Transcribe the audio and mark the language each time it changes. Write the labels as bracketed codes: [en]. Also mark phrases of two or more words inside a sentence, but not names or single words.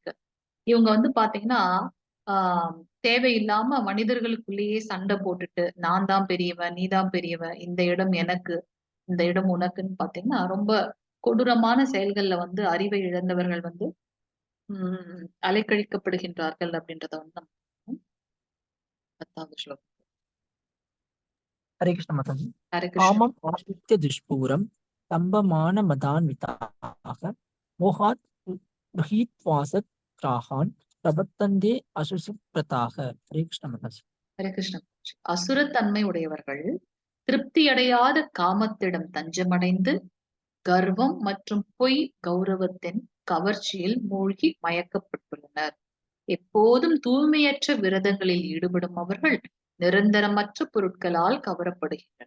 [ta] இவங்க வந்து பாத்தீங்கன்னா ஆஹ் தேவையில்லாம மனிதர்களுக்குள்ளேயே சண்டை போட்டுட்டு நான் தான் பெரியவன், நீ தான் பெரியவன், இந்த இடம் எனக்கு, இந்த இடம் உனக்குன்னு பாத்தீங்கன்னா ரொம்ப கொடூரமான செயல்கள்ல வந்து அறிவை இழந்தவர்கள் வந்து அலைக்கழிக்கப்படுகின்றார்கள் அப்படின்றத வந்து நம்ம 10வது ஸ்லோகம். [hi] हरे कृष्ण माताजी। [ta] ஹரே கிருஷ்ணா. [sa] कामम् आश्रित्य दुष्पूरं स्तम्भमानमदान्विताः मोहात् गृहीत्वासत् ग्राहान् प्रवर्तन्ते अशुचिव्रताः. [ta] ஹரே கிருஷ்ண மதாஜி. ஹரே கிருஷ்ண. அசுரத்தன்மை உடையவர்கள் திருப்தி அடையாத காமத்திடம் தஞ்சமடைந்து கர்வம் மற்றும் பொய் கௌரவத்தின் கவர்ச்சியில் மூழ்கி மயக்கப்பட்டுள்ளனர். எப்போதும் தூய்மையற்ற விரதங்களில் ஈடுபடும் அவர்கள் நிரந்தரமற்ற பொருட்களால் கவரப்படுகின்றனர்.